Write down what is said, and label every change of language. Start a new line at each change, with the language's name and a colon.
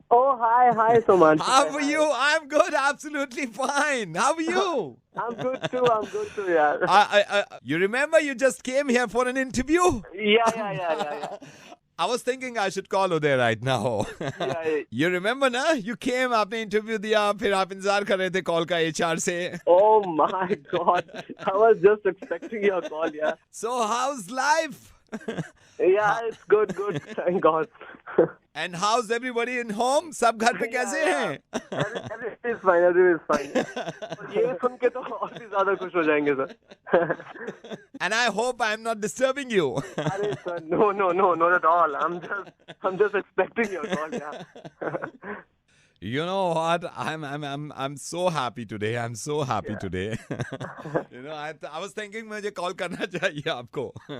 English: Oh, hi, Suman. How are you? I'm good, absolutely fine. How are you? I'm good too, yeah. You remember you just came here for an interview? Yeah. I was thinking I should call Uday right now. Yeah. You remember ना? You came,
Hindi: आपने interview दिया, फिर आप इंतजार कर रहे थे call का HR से.
English: Oh my God. I was just expecting your call, yeah. So how's life? Yeah, it's good. Thank God. And how's everybody in home?
Hindi: सब घर पे कैसे हैं?
English: Everything is fine.
Hindi: और ये सुन के तो और भी ज्यादा खुश हो जाएंगे sir.
English: And I hope I'm not disturbing you.
Hindi: अरे sir,
English: no, not at all. I'm just expecting your call, yeah. You know what? I'm so happy today. I'm so happy today. You know, I was thinking
Hindi: मुझे call करना चाहिए आपको.